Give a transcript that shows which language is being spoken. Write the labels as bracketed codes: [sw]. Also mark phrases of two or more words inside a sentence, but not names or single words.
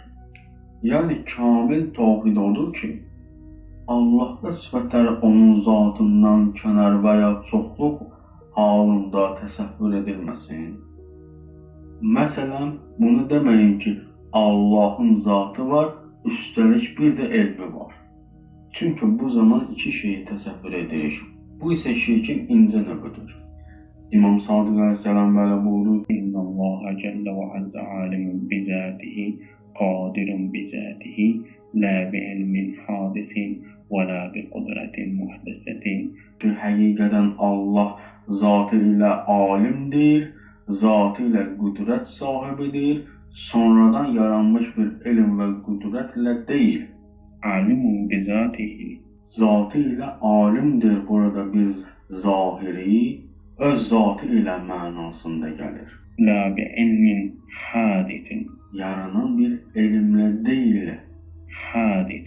[az] Yəni kamil tevhid odur ki, Allah'da sıfatları onun zatından kənar və ya çoxluq halında təsəvvür edilməsin. Məsələn, bunu deməyin ki, Allah'ın zatı var, üstəlik bir də elmi var. Çünki bu zaman iki şeyi təsəvvür edirik. [tr] Bu ise şirkin ince növüdür. İmam Sadık Aleyhisselam böyle buyurur: [ar] إنّ الله جلّ وعزّ عالمٌ بذاته، قادرٌ بذاته، لا بعلمٍ حادثٍ ولا بقدرةٍ محدثةٍ. [az] Həqiqətən Allah zatı ilə alimdir, zatı ilə qüdrət sahibidir, sonradan yaranmış bir ilim və qüdrətlə değil. [ar] عالمٌ بذاته. [tr] Zatı ile alimdir burada bir zahiri, öz zatı ile manasında gelir. [ar] لا بعلمٍ حادثٍ. [tr] Yaranan bir ilimle değil, Hadis.